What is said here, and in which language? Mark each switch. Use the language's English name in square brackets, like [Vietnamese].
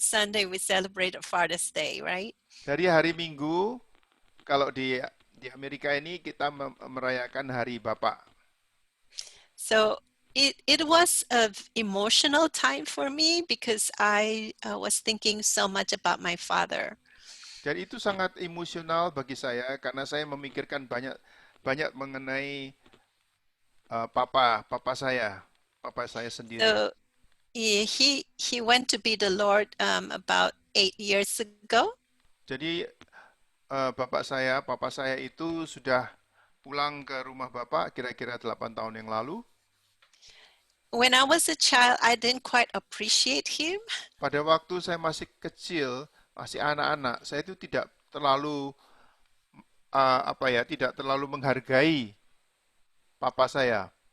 [English] Sunday we celebrate Father's Day, right? [Indonesian] Dari hari Minggu, kalau di Amerika ini kita merayakan Hari Bapak. [English] So it was an emotional time for me, because I was thinking so much about my father. [Indonesian] Dan itu sangat emosional bagi saya karena saya memikirkan banyak mengenai papa saya sendiri. [English] So he went to be the Lord about 8 years ago. [Indonesian] Jadi papa saya itu sudah pulang ke rumah Bapak kira-kira 8 tahun yang lalu. [English] When I was a child, I didn't quite appreciate him. [Indonesian] Pada waktu saya masih kecil, masih anak-anak, saya itu tidak terlalu tidak terlalu menghargai papa saya.